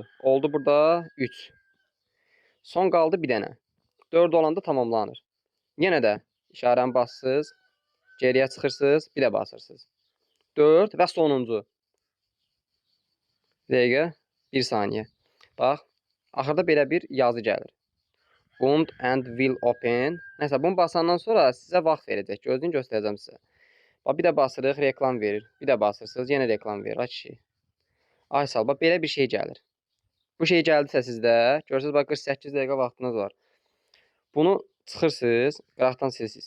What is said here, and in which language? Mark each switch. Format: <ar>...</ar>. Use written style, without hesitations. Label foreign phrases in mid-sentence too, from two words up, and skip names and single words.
<az>Oldu burada 3. Son qaldı bir dənə. 4 olanda tamamlanır. Yenə də işarəni basırsınız, geriyə çıxırsınız, bir də basırsınız. 4 və sonuncu. Bir dəqiqə, 1 saniyə. Bax, axırda belə bir yazı gəlir.</az> <en>Bound and will open.</en> <az>Nəsə, bunu basandan sonra sizə vaxt verəcək. Gözünü göstərəcəm sizə. Bax, bir də basırıq, reklam verir. Bir də basırsınız, yenə reklam verir. Ay kişi. Ay sal, bax, belə bir şey gəlir. Bu şey gəldisə sizdə, görürsünüz, bax, 48 dəqiqə vaxtınız var. Bunu çıxırsınız, qıraqdan silsiniz.</az>